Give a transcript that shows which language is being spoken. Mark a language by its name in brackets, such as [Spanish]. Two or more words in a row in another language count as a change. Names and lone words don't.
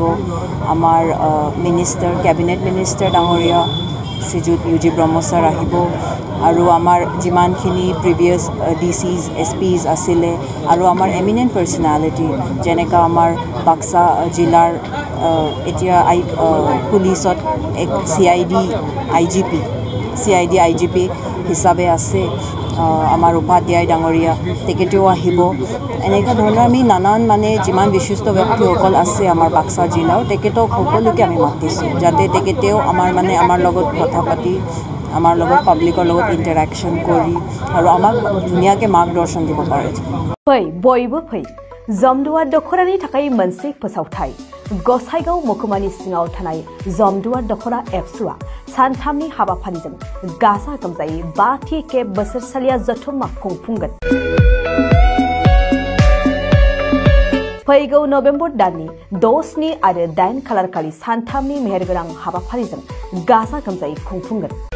[Assamese] আমাৰ [English] cabinet minister [Assamese] ডাঙৰীয়া শ্ৰীযুত UG ব্ৰহ্ম ছাৰ আহিব আৰু আমাৰ যিমানখিনি [English] previous DCs SPs [Assamese] আছিলে আৰু আমাৰ [English] eminent personality [Assamese] যেনেকৈ আমাৰ বাক্সা জিলাৰ এতিয়া পুলিচত এক CID IGP হিচাপে আছে আমাৰ উপাধ্যায় ডাঙৰীয়া, তেখেতেও আহিব। এনেকুৱা ধৰণৰ আমি নানান মানে যিমান বিশিষ্ট ব্যক্তিসকল আছে আমাৰ বাক্সা জিলাৰ তেখেতক সকলোকে আমি মাতিছোঁ যাতে তেখেতেও আমাৰ লগত কথা পাতি আমাৰ লগত পাব্লিকৰ লগত ইণ্টাৰেকশ্যন কৰি আৰু আমাক ধুনীয়াকৈ মাৰ্গদৰ্শন দিব পাৰে। [Bodo] बयबो फै जमदुवार दखरानि थाखाय मोनसे फोसावथाय। गसाइगाव महकुमानि सिङाव थानाय जमदुवार दखरा एबसुआ सानथामनि हाबाफारिजों गाजा गोमजायै 5थि खेब बोसोरसालिया जथुम्मा खुंफुंगोन। फैगौ नभेम्बर दाननि 6, 7 आरो 8 खालारखालि सानथामनि मेहेरगोनां हाबाफारिजों गाजा गोमजायै खुंफुंगोन।